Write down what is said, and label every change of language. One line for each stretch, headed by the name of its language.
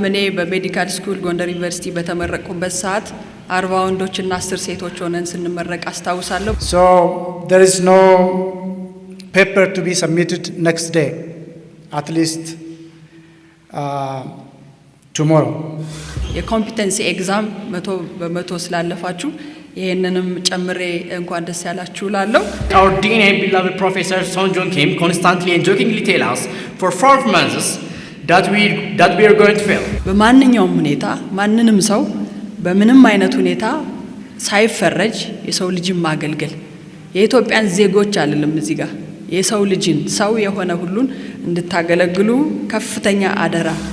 Amharic: እኔ በሜዲካል ስኩል ጎንደር ዩኒቨርሲቲ በተመረቁበት ሰዓት 40 ወንዶችና 10 ሴቶች ሆነን ስንመረቅ አስታውሳለሁ።
English: So there is no paper to be submitted next day, at least tomorrow.
Amharic: የኮምፒተንሲ ኤግዛም 100% ስላለፋችሁ ይሄንንም ጨምሬ እንኳን ደስ ያላችሁ ላለው
English: Our dean and beloved professor Son Jong Kim constantly and jokingly tell us for 4 months that we are going to fail.
Amharic: በማንኛውም ሁኔታ ማንንም ሰው በምንም አይነት ሁኔታ ሳይፈረጅ የሰው ልጅን ማገልገል የኢትዮጵያን ዜጎች አይደለም እዚህ ጋር የሰው ልጅን ሰው የሆነ ሁሉን እንድታገለግሉ ከፍተኛ አደራ